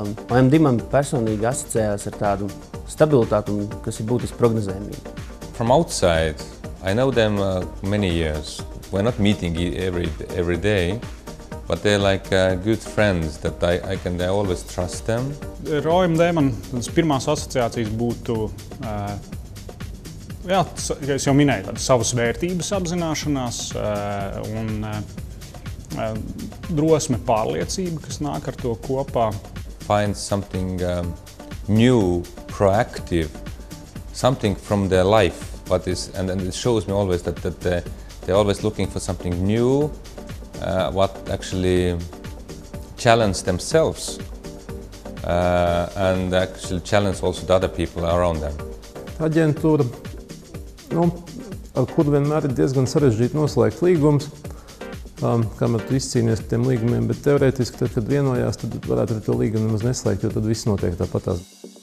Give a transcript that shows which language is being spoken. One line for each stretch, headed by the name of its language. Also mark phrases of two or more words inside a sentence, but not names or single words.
Latvian: OMD man personīgi asociējās ar tādu stabilitāti, kas ir būtiski prognozējumība.
English: From outside, I know them many years. We're not meeting every day, but they're like good friends that I can always trust them.
Latvian: Ar OMD man pirmās asociācijas būtu, es jau minēju, tādas savas vērtības apzināšanās un drosme, pārliecība, kas nāk ar to kopā.
English: Find something new, proactive, something from their life. And it shows me always that they're always looking for something new, what actually challenge themselves and actually challenge also the other people around them.
Latvian: Aģentūra, ar kuru vienmēr ir diezgan sarežģīti noslēgt līgumus, kamēr tu izcīnies par tiem līgumiem, bet teorētiski, tad, kad vienojās, tad varētu ar to līgumu nemaz neslēgt, jo tad viss notiek tāpatās.